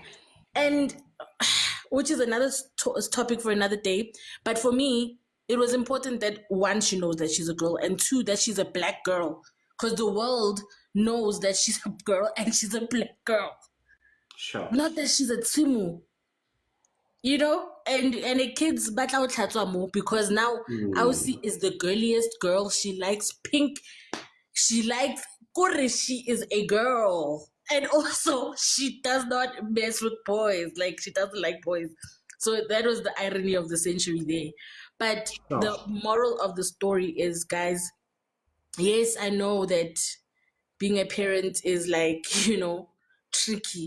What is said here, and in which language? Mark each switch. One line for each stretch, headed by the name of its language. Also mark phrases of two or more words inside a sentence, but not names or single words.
English: And which is another topic for another day. But for me, it was important that one, she knows that she's a girl, and two, that she's a black girl. Because the world knows that she's a girl and she's a black girl. Sure. Not that she's a Timu. You know? And the kids
Tswana: batla o tlhatswa mo,
English: because now Ausi is the girliest girl. She likes pink. She likes Kore, she is a girl. And also she does not mess with boys. Like, she doesn't like boys. So that was the irony of the century there. But the moral of the story is, guys, yes, I know that being a parent is like, tricky.